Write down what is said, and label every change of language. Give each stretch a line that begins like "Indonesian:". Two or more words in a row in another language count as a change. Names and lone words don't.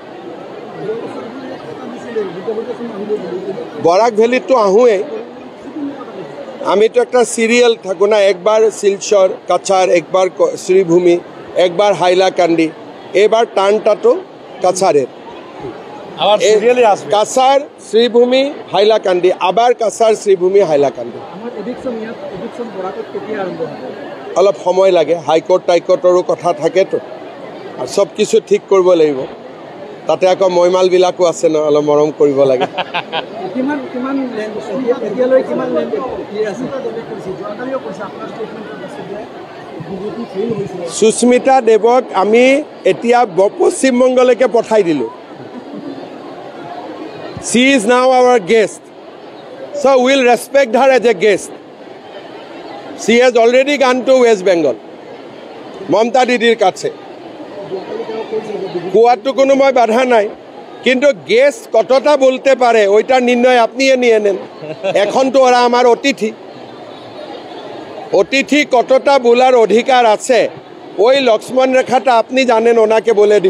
Bangla: বরাক ভ্যালিতো আহোঁই, আমি তো একটা সিরিয়াল থাকো না, একবার শিলচর কাছার, একবার শ্রীভূমি, একবার হাইলাকান্দি, এবার টানটা তো কাছারের। কাছার শ্রীভূমি হাইলাকান্দি, আবার কাছার শ্রীভূমি হাইলাকান্দি।
Assamese: অলপ সময় লাগে, হাইকোর্ট টাইকোর্টৰো কথা থাকেতো, আর সব কিছু ঠিক কৰিব লাগিব। তাতে আকৌ মৈমালবিলাকো আছে ন, অলপ মৰম কৰিব লাগে। সুস্মিতা দেৱক আমি এতিয়া পশ্চিমবংগলৈকে পঠাই দিলোঁ।
English: She is now our guest, so we'll respect her as a guest. She has already gone to West Bengal,
Bangla: মমতা দিদির কাছে।
Assamese: কোয়াটো কোনো মই বাধা নাই,
Bangla: কিন্তু গেস্ট কতটা বলতে পারে ওইটার নির্ণয় আপনি নিয়ে নেন। এখন তো ওরা আমার অতিথি কতটা বলার অধিকার আছে, ওই লক্ষ্মণ রেখাটা আপনি জানেন, ওনাকে বলে দিব।